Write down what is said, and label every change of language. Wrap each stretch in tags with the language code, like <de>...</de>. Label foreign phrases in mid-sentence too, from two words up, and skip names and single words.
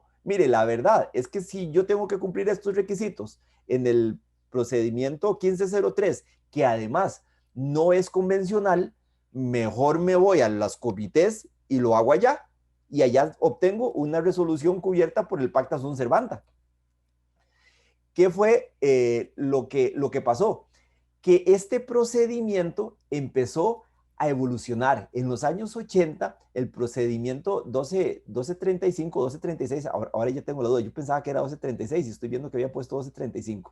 <es>Mire, la verdad es que si yo tengo que cumplir estos requisitos en el procedimiento 1503, que además no es convencional, mejor me voy a las comités y lo hago allá, y allá obtengo una resolución cubierta por el</es> <la>pacta sunt servanda.</la> <es>¿Qué fue lo que pasó? Que este procedimiento empezó a evolucionar. En los años 80, el procedimiento 1235, 1236, ahora ya tengo la duda, yo pensaba que era 1236 y estoy viendo que había puesto 1235.</es>